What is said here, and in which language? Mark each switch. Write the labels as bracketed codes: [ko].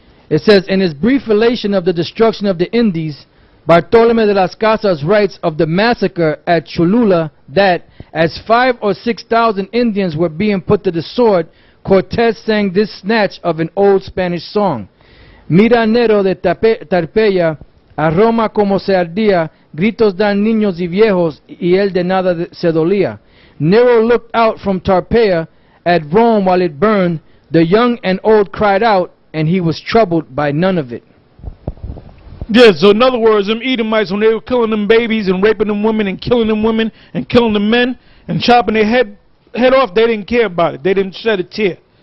[en] It says, in his brief relation of the destruction of the Indies, Bartolome de las Casas writes of the massacre at Cholula that, as 5,000 or 6,000 Indians were being put to the sword, Cortés sang this snatch of an old Spanish song. [es] Mira Nero de Tarpeya, a Roma como se ardía, gritos dan niños y viejos, y él de nada se dolía. [en] Nero looked out from Tarpeia at Rome while it burned. The young and old cried out, and he was troubled by none of it. Yeah, so in other words, them Edomites, when they were killing them babies and raping them women and killing them women and killing the men and chopping their head off, they didn't care about it. They didn't shed a tear.